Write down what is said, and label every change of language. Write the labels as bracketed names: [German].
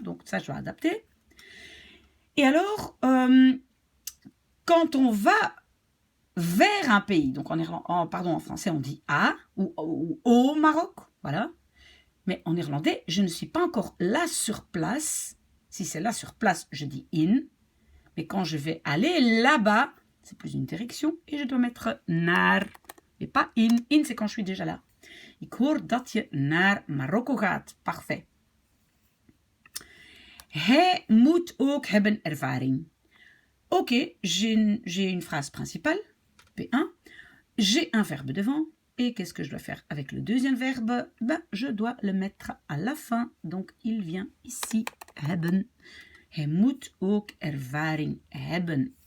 [French] Donc ça, je dois adapter. Et alors, quand on va vers un pays, donc en français on dit à ou au Maroc, voilà. Mais en néerlandais, je ne suis pas encore là sur place. Si c'est là sur place, je dis in. Mais quand je vais aller là-bas, c'est plus une direction et je dois mettre naar. Et pas in. In, c'est quand je suis déjà là. [Dutch] Ik hoor dat je naar Marokko gaat. [French] Parfait. [Dutch] Hij moet ook hebben ervaring. [French] Ok, j'ai une phrase principale. P1, j'ai un verbe devant, et qu'est-ce que je dois faire avec le deuxième verbe? Ben, je dois le mettre à la fin, donc il vient ici, hebben. [Dutch] Hij moet ook ervaring hebben.